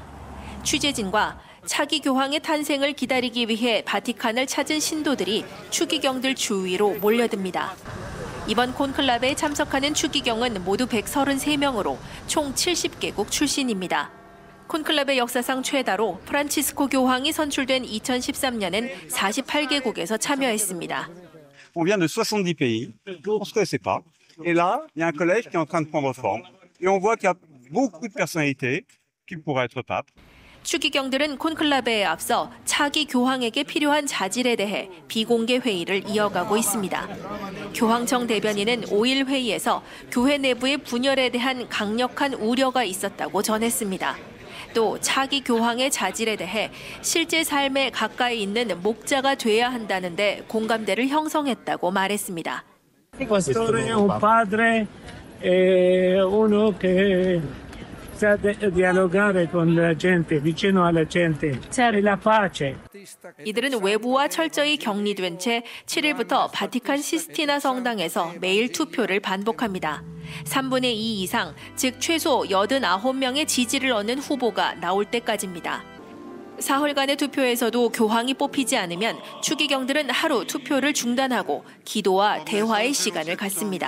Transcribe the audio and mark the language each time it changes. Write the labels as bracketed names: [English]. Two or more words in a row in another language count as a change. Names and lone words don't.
[Korean] 취재진과 차기 교황의 탄생을 기다리기 위해 바티칸을 찾은 신도들이 추기경들 주위로 몰려듭니다. 이번 콘클라베에 참석하는 추기경은 모두 133명으로 총 70개국 출신입니다. 콘클라베 역사상 최다로 프란치스코 교황이 선출된 2013년엔 48개국에서 참여했습니다. [French] On vient de 70 pays, on se connaissait pas. Et là, il y a un collège qui est en train de prendre forme. Et on voit qu'il y a beaucoup de personnalités qui pourraient être pape. [Korean] 추기경들은 콘클라베에 앞서 차기 교황에게 필요한 자질에 대해 비공개 회의를 이어가고 있습니다. 교황청 대변인은 5일 회의에서 교회 내부의 분열에 대한 강력한 우려가 있었다고 전했습니다. 또 차기 교황의 자질에 대해 실제 삶에 가까이 있는 목자가 돼야 한다는데 공감대를 형성했다고 말했습니다. [Italian] Pastore è un padre, è uno che sa dialogare con la gente, vicino alla gente, è la pace. [Korean] 이들은 외부와 철저히 격리된 채 7일부터 바티칸 시스티나 성당에서 매일 투표를 반복합니다. 3분의 2 이상, 즉 최소 89명의 지지를 얻는 후보가 나올 때까지입니다. 사흘간의 투표에서도 교황이 뽑히지 않으면 추기경들은 하루 투표를 중단하고 기도와 대화의 시간을 갖습니다.